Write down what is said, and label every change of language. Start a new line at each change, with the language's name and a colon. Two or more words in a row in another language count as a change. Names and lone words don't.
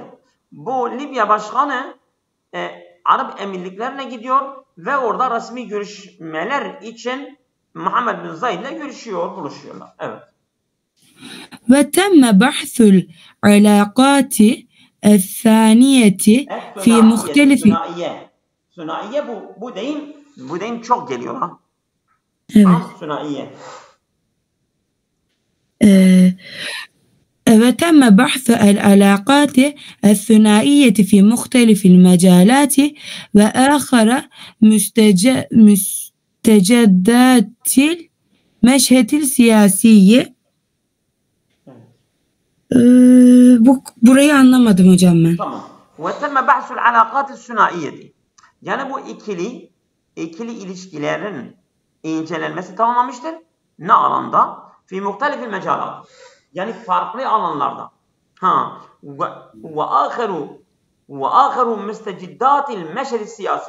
Turkish: Bu Libya başkanı Arap emirliklerine gidiyor ve orada resmi görüşmeler için Muhammed bin Zayd'le buluşuyorlar. Evet.
Arabic: وتم بحث العلاقات الثنائية في مختلف.
Turkish: Sünaiye bu deyim çok geliyor Evet. Sünaiye.
Arabic: وتم بحث العلاقات الثنائية في مختلف المجالات وآخر مستجدات المشهد السياسي.
Turkish: Burayı anlamadım hocam ben. Tamam.
Arabic: وتم بحث العلاقات الثنائية.
Turkish: Yani bu ikili ilişkilerin incelenmesi tamamlanmıştır. Ne alanda?
Arabic: في مختلف المجالات.
Turkish: Yani farklı alanlarda.
Arabic: وآخر مستجدات المشهد السياسي.